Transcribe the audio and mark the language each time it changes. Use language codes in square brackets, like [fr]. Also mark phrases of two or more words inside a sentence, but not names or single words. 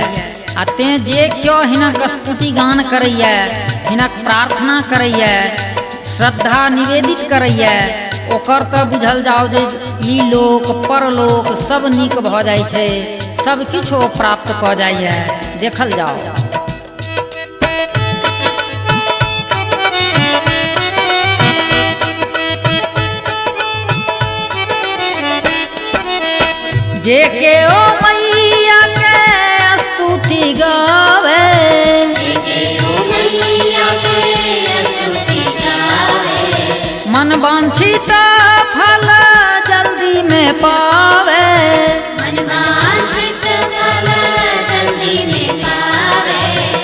[mai] आ तें जे क्यों हिनक स्तुति गान करैया, हिनक प्रार्थना करैया, श्रद्धा निवेदित करैया, ओकर तऽ बुझल जाओ जे ई लोक परलोक सब नीक भ जाइ छै, सब किछु प्राप्त क जाइए। देखल जाओ जे के ओ मैया के स्तुति गावे, जे के ओ मैया के स्तुति गावे, मन वांछित फल जल्दी में पावे, मन वांछित फल जल्दी में पावे।